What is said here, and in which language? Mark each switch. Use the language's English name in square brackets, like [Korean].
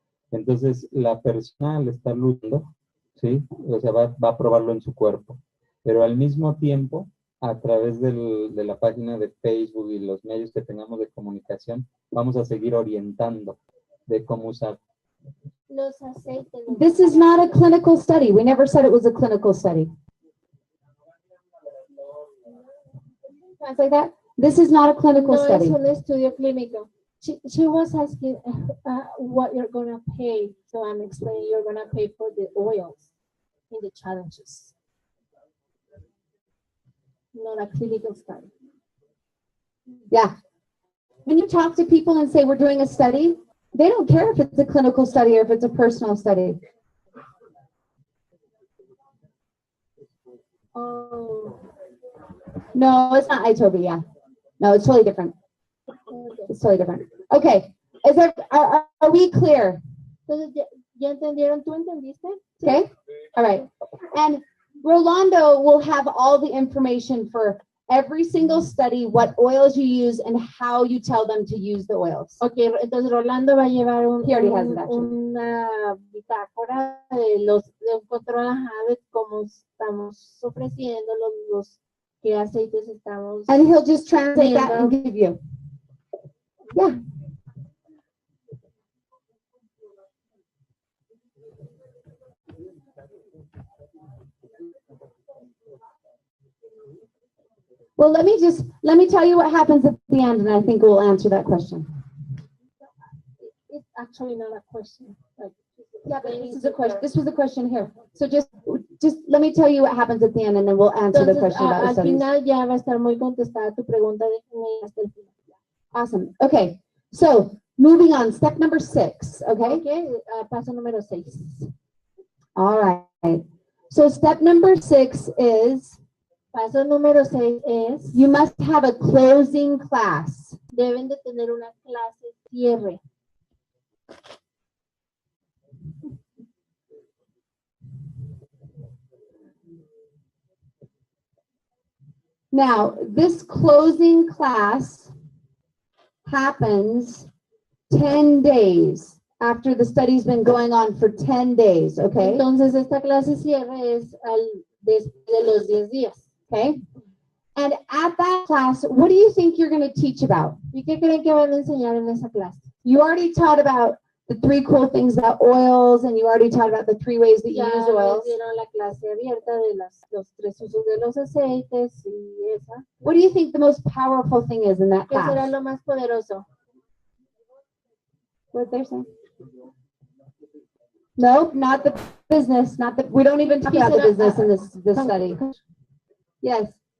[Spanish] Entonces, la persona al estar luchando, ¿sí? O sea, va a probarlo en su cuerpo. Pero al mismo tiempo, a través de la página de Facebook y los medios que tengamos de comunicación, vamos a seguir orientando de cómo usar. Los aceites. [English] This is not a clinical study. We never said it was a clinical study. Can I say that? This is not a clinical [Spanish] No [English] study. [Spanish] es un estudio clínico. [English] She was asking what you're going to pay. So I'm explaining you're going to pay for the oils in the challenges. Not a clinical study. Yeah. When you talk to people and say we're doing a study, they don't care if it's a clinical study or if it's a personal study. Oh. No, it's not iToby, yeah. No, it's totally different. It's totally different. Okay. Are we clear? [Spanish] Entonces, ¿ya entendieron? ¿Tú entendiste? [English] Okay. All right. And Rolando will have all the information for every single study, what oils you use, and how you tell them to use the oils. [Spanish] Okay, entonces Rolando va a llevar una bitácora de un control de cómo estamos ofreciendo los qué aceites estamos. [English] And he'll just translate that and give you. Yeah. Well, let me tell you what happens at the end, and I think we'll answer that question. It's actually not a question. Yeah, but this is a question. This was a question here. So just let me tell you what happens at the end, and then we'll answer the question about the studies. [Spanish] Al final ya va a estar muy contestada tu pregunta. Hasta el final. [English] Awesome. Okay. So moving on, step number 6. Okay. [Spanish] Okay. Paso número 6. [English] All right. So step number 6 is. [Spanish] Paso número 6 es. [English] You must have a closing class. [Spanish] Deben de tener una clase cierre. [English] Now, this closing class happens 10 days after the study's been going on for 10 days, okay? [Spanish] Entonces, esta clase cierre es después de los 10 días, okay? [English] And at that class, what do you think you're going to teach about? [Spanish] ¿Y qué creen que van a enseñar en esa clase? [English] You already taught about the 3 cool things about oils, and you already talked about the 3 ways that you [Spanish] Ya [English] use [Spanish] les [English] oils. [Spanish] dieron la clase abierta de los 3 usos de los aceites y esa. [English] What do you think the most powerful thing is in that [Spanish] ¿Qué será [English] class? [Spanish] lo más poderoso? [English] What they're saying? Nope, not the business. Not the. We don't even talk about the business in this study. Yes.